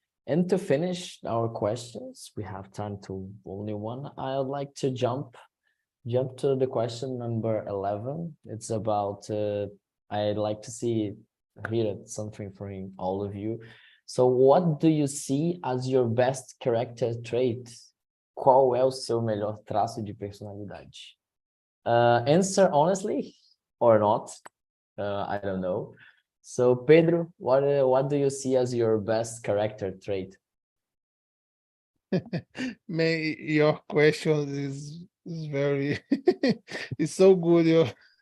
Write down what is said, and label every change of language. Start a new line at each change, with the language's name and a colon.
English: And to finish our questions, we have time to only one. I'd like to jump to the question number 11. It's about I'd like to hear something from all of you. So what do you see as your best character trait?
Portuguese: Qual é o seu melhor traço de personalidade?
English: Answer honestly or not. I don't know. So Pedro, what do you see as your best character trait? Your question is very it's so good.